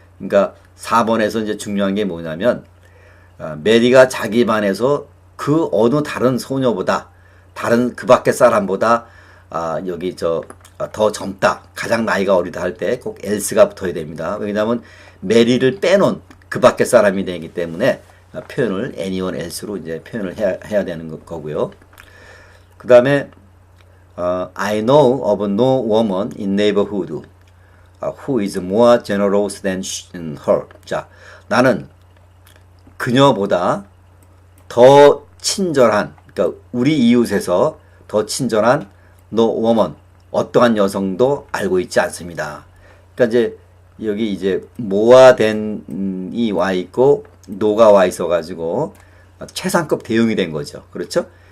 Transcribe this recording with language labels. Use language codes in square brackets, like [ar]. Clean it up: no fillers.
[ko] 그러니까 4번에서 이제 중요한 게 뭐냐면 메리가 자기 반에서 그 어느 다른 소녀보다 다른 그 밖의 사람보다 여기 더 젊다 가장 나이가 어리다 할 때 꼭 else가 붙어야 됩니다. 왜냐하면 메리를 빼놓은 그 밖의 사람이 되기 때문에 표현을 anyone else로 이제 표현을 해야 되는 거고요. [en] 그 다음에 I know of no woman in neighborhood who is more generous than her. [ko] 자, 나는 그녀보다 더 친절한, 그러니까 우리 이웃에서 더 친절한 no woman, 어떠한 여성도 알고 있지 않습니다. 그러니까 이제 여기 이제 뭐와 된이 와 있고 no가 와 있어 가지고 최상급 대용이 된 거죠. 그렇죠?